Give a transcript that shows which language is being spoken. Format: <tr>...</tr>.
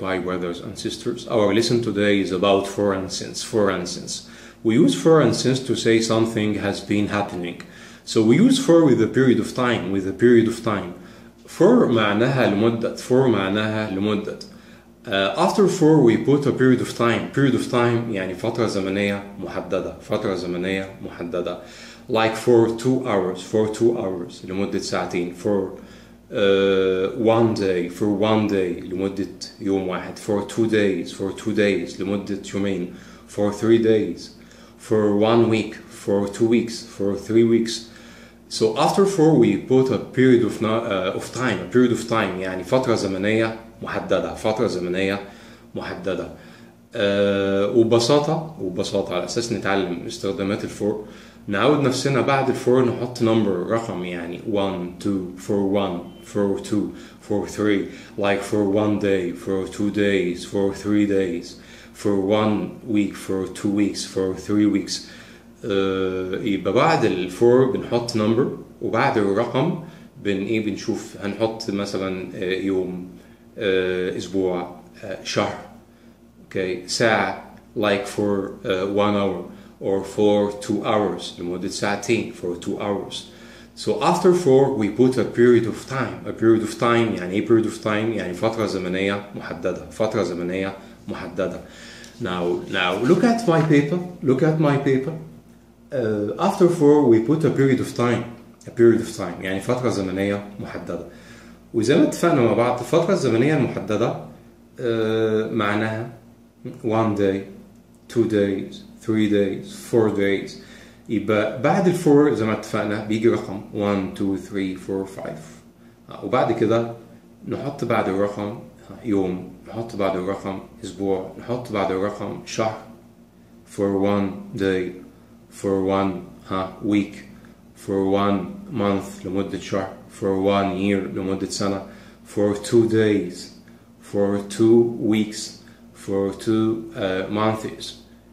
<en>Hi brothers and sisters. Our lesson today is about for and since. For and since. We use for and since to say something has been happening. So we use for with a period of time. With a period of time.</en> <ar>For معناها لمدة. For معناها لمدة.</ar> <en>After for we put a period of time. Period of time</en> <ar>يعني فترة زمنية محددة.</ar> <en>فترة زمنية محددة. Like for 2 hours. For 2 hours</en> <ar>لمدة ساعتين.</ar> <en>For one day. For one day</en> <ar>لمدة يوم واحد.</ar> <en>For 2 days. For 2 days</en> <ar>لمدة يومين.</ar> <en>For 3 days. For 1 week. For 2 weeks. For 3 weeks. So after for we put a period of time. A period of time</en> <ar>يعني فترة زمنية محددة. فترة زمنية محددة. وببساطة على أساس نتعلم استخدامات الفور، نعود نفسنا بعد الفور نحط number رقم يعني</ar> <en>1 2 for 1 for 2 for 3 like for 1 day for 2 days for 3 days for 1 week for 2 weeks for 3 weeks.</en> <ar>يبقى بعد الفور بنحط number وبعد الرقم بنشوف هنحط مثلا يوم، أسبوع، شهر، okay. ساعة</ar> <en>like for 1 hour or for 2 hours</en> <ar>لمدة ساعتين</ar> <en>for 2 hours. So after for we put a period of time. A period of time</en> <ar>يعني ايه</ar> <en>period of time؟</en> <ar>يعني فترة زمنية محددة. فترة زمنية محددة.</ar> <en>Now look at my paper. Look at my paper. After for we put a period of time. A period of time</en> <ar>يعني فترة زمنية محددة. وزي ما اتفقنا مع بعض الفترة الزمنية المحددة معناها</ar> <en>1 day 2 days 3 days 4 days.</en> <ar>يبقى بعد الفور زي ما اتفقنا بيجي رقم 1 2 3 4 5 وبعد كده نحط بعد الرقم يوم، نحط بعد الرقم أسبوع، نحط بعد الرقم شهر</ar> <en>for 1 day for 1 week for 1 month</en> <ar>لمدة شهر</ar> <en>for 1 year</en> <ar>لمدة سنة</ar> <en>for 2 days for 2 weeks for 2 months.</en>